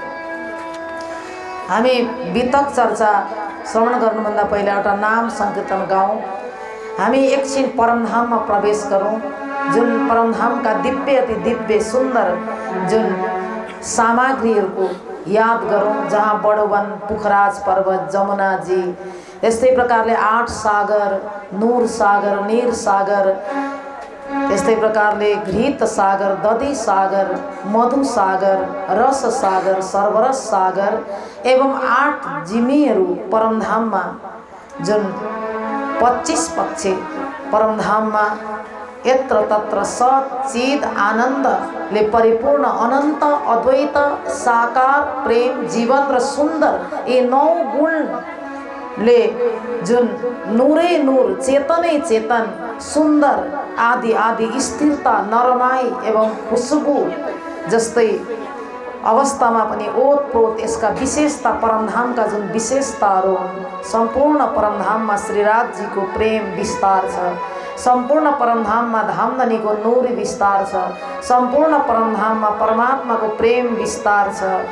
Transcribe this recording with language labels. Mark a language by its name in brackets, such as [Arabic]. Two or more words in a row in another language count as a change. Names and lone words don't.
[Nepali] हामी वितक चर्चा श्रवण गर्नुभन्दा पहिला एउटा नाम सङ्कीर्तन गाउँ। हामी एकछिन परमधाममा प्रवेश गरौँ जुन परमधामका दिव्य अति दिव्य सुन्दर जुन सामग्रीहरूको याद गरौँ जहाँ बडोवन पुखराज पर्वत जमुनाजी यस्तै प्रकारले 8 सागर नूर सागर नीर सागर त्यस्तै प्रकारले घृत सागर दधी सागर मधु सागर रस सागर सर्वरस सागर एवं 8 जिमीहरू परमधाममा जुन 25 पक्षे परमधाममा यत्र तत्र सच्चिद आनन्दले परिपूर्ण अनन्त अद्वैत साकार प्रेम जीवन र सुन्दर यी 9 गुणले जुन नूरै नूर चेतनै चेतन सुन्दर आदि आदि स्थिरता नरमाई एवं खुशबु जस्तै अवस्थामा पनि ओतप्रोत यसका विशेषता परमधामका जुन विशेषताहरू सम्पूर्ण परमधाममा श्रीराजजीको प्रेम विस्तार छ सम्पूर्ण परमधाममा धामधनीको नूर विस्तार छ सम्पूर्ण परमधाममा परमात्माको प्रेम विस्तार छ